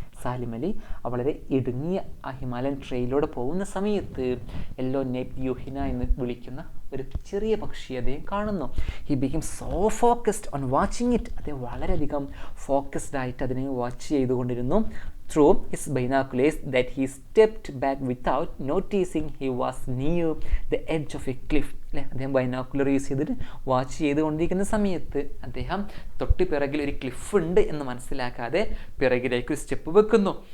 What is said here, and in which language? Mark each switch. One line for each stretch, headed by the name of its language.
Malayalam: സാലിം അലി വളരെ ഇടുങ്ങിയ ആ ഹിമാലയൻ ട്രെയിലൂടെ പോകുന്ന സമയത്ത് യെല്ലോ നേപ്ഡ് യൂഹിന എന്ന് വിളിക്കുന്ന ഒരു ചെറിയ പക്ഷി അദ്ദേഹം കാണുന്നു.
English: He become so focused on watching it.
Malayalam: അദ്ദേഹം വളരെയധികം ഫോക്കസ്ഡ് ആയിട്ട് അതിനെ വാച്ച് ചെയ്തുകൊണ്ടിരുന്നു.
English: Through his binoculars that he stepped back without noticing he was near the edge of a cliff.
Malayalam: അല്ലേ, അദ്ദേഹം ബൈനോക്കുലർ യൂസ് ചെയ്തിട്ട് വാച്ച് ചെയ്തുകൊണ്ടിരിക്കുന്ന സമയത്ത് അദ്ദേഹം തൊട്ട് പിറകിൽ ഒരു ക്ലിഫ് ഉണ്ട് എന്ന് മനസ്സിലാക്കാതെ പിറകിലേക്ക് ഒരു സ്റ്റെപ്പ് വെക്കുന്നു.